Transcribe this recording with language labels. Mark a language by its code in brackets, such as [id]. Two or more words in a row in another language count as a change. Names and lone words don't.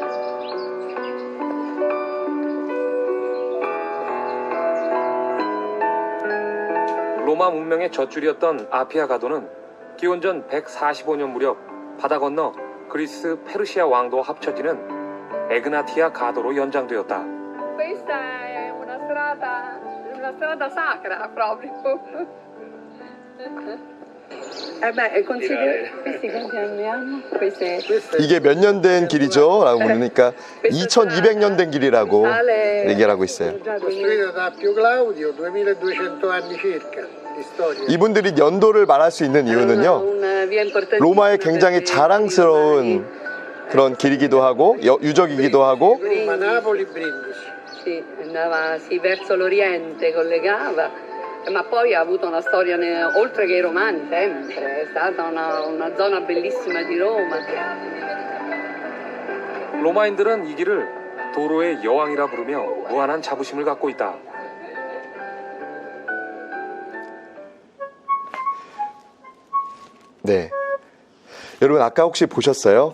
[ko] 로마 문명의 젖줄이었던 아피아 가도는 기원전 145년 무렵 바다 건너 그리스 페르시아 왕도와 합쳐지는 에그나티아 가도로 연장되었다. [it] Questa è una strada sacra proprio. Questi quanti anni hanno? [ko] 이게 몇 년 된 길이죠? 라고 물으니까 2200년 된 길이라고 얘기를 하고 있어요. [it] Costruita da Appio Claudio 2200 anni circa di storia. [ko] 이분들이 연도를 말할 수 있는 이유는요 로마의 굉장히 자랑스러운 그런 길이기도 하고 유적이기도 하고 [it] Roma, Napoli, Brindisi. Sì, andava sì, verso l'Oriente, collegava, ma poi ha avuto una storia oltre che i romani, sempre, è stata una zona bellissima di Roma. [ko] 로마인들은 이 길을 도로의 여왕이라 부르며 무한한 자부심을 갖고 있다. 네, 여러분 아까 혹시 보셨어요?